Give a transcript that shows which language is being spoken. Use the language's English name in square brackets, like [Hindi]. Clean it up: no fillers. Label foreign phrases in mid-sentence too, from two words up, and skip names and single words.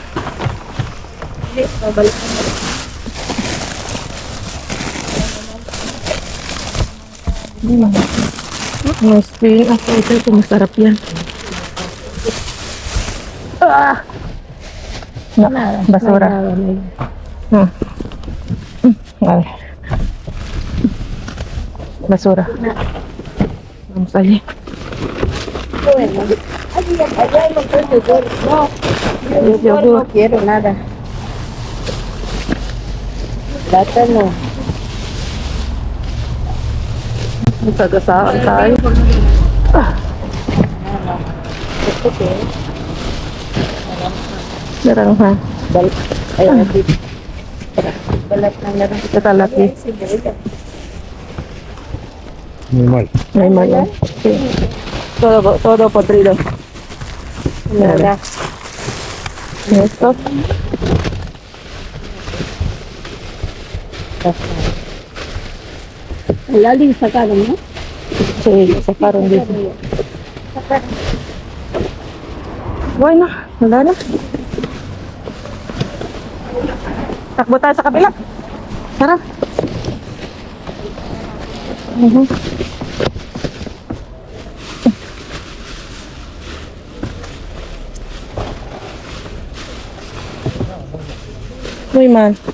[Filipino] Hindi, balat ng may spring. Ito, masarap yan. Basura. [Spanish] Vale. Basura. Vamos allí. Bueno. Allá hay montón de yogur. No, yogur no quiero nada. Plátano. [Filipino] Sagasaan tayo. Ito po. Naranghan. Balat. Ay, dito. Balat ng narang. Ito talaki. [Spanish] Normal. [Filipino] May mali. [Spanish] Todo podrido. [Filipino] Wala. [Spanish] Esto. [Filipino] Wala din sa kanan mo? [Spanish] Sí, sacaron dito. Bueno, [Filipino] wala na. Takbo tayo sa kabila. Tara. Uy, man.